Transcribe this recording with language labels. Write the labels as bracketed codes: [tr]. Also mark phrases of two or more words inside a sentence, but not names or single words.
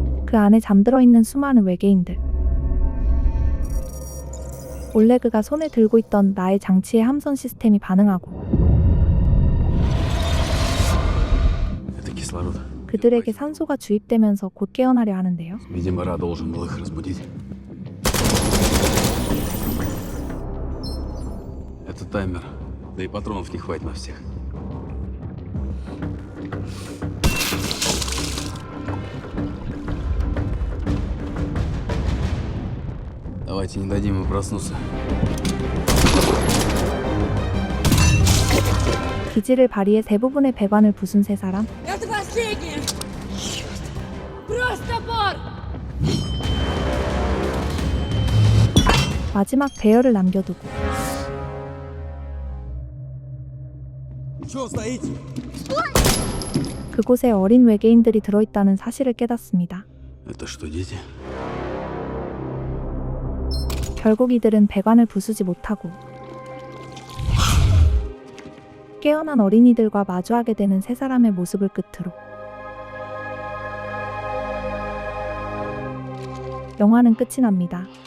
[ko] 그 안에 잠들어 있는 수많은 외계인들. 올레그가 손에 들고 있던 나의 장치의 함선 시스템이 반응하고 [ru] Это кислород. [ko] 그들에게 산소가 주입되면서 곧 깨어나려 하는데요. [ru] Видимо, Ра должен был их разбудить. Это таймер. Да и патронов не хватит на всех. Давайте не дадим ему проснуться. [ko] 기지를 발휘해 대부분의 배관을 부순 세 사람. [ru] Это последнее! Просто бор! [ko] 마지막 대열을 남겨두고 그곳에 어린 외계인들이 들어있다는 사실을 깨닫습니다. [ru] Это что, дети? [ko] 결국 이들은 배관을 부수지 못하고 깨어난 어린이들과 마주하게 되는 세 사람의 모습을 끝으로 영화는 끝이 납니다.